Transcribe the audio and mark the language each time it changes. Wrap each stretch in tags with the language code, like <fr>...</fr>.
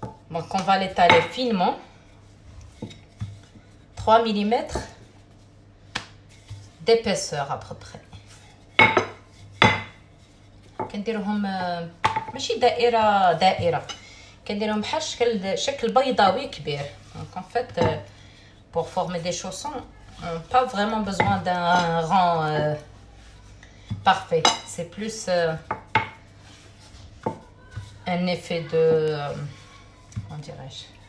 <fr>Donc on va l'étaler finement 3 mm d'épaisseur à peu près.</fr> <ar>كنديروهم ماشي دائره كنديرهم بحال شكل بيضاوي كبير.</ar> <fr>Donc en fait pour former des chaussons on n'a pas vraiment besoin d'un rang parfait. C'est plus un effet de comment dirais-je,</fr>